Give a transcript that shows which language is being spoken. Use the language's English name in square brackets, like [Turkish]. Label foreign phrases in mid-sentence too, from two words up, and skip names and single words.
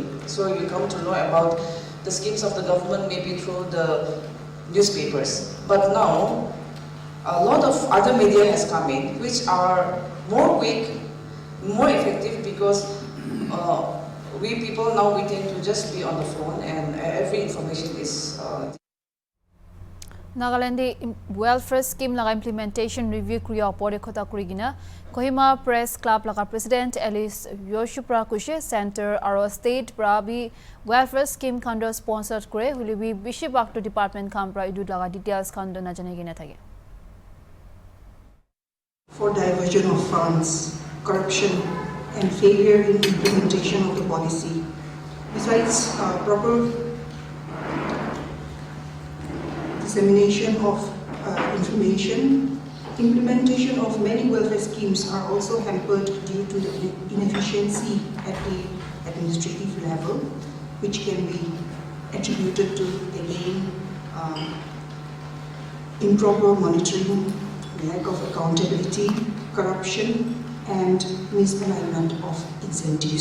[English] So you come to know about the schemes of the government maybe through the newspapers. But now, a lot of other media has come in, which are more quick, more effective because we people now we tend to just be on the phone and every information is. [Naga Pidgin] Nagaland [English] welfare scheme [Naga Pidgin] laga [English] implementation review [Naga Pidgin] kriya opore khota kurigina Kohima Press Club laga President Alice Yoshupra kushe Center aro State Prabi [English] welfare scheme [Naga Pidgin] khando sponsored kore hulibi bishi bakto department kham pra idu laga details khando na jane gina thage. [English] For diversion of funds, corruption and failure in implementation of the policy. Besides proper dissemination of information, implementation of many welfare schemes are also hampered due to the inefficiency at the administrative level, which can be attributed to, again, improper monitoring, lack of accountability, corruption, and misalignment of incentives.